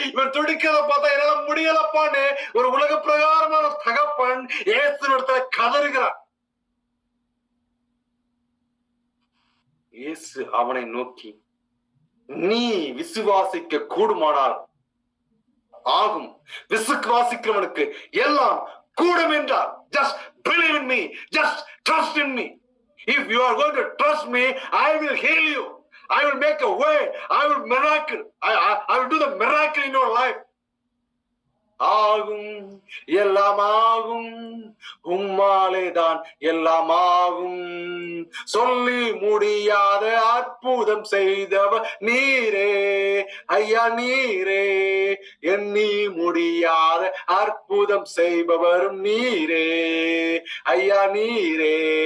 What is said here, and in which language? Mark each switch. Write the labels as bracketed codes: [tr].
[ta] இவன் துடிக்கிறத பார்த்தா என்னால முடியலப்பான்னு ஒரு உலக பிரகாரமான தகப்பன் இயேசுவிடத்துல கதறுகிறான். இயேசு அவனை நோக்கி, நீ விசுவாசிக்க கூடுமானால் ஆகும், விசுவாசிக்கிறவனுக்கு எல்லாம் கூடும் என்றார். [en] Just believe in me, just trust in me. If you are going to trust me, I will heal you. I will make a way. I will miracle. I will do the miracle in your life. [ta] ஆகும், எல்லாம் ஆகும், உம்மாலேதான் எல்லாம் ஆகும். சொல்லி முடியாத அற்புதம் செய்தவர் நீரே ஐயா, நீரே. எண்ணி முடியாத அற்புதம் செய்பவரும் நீரே ஐயா, நீரே.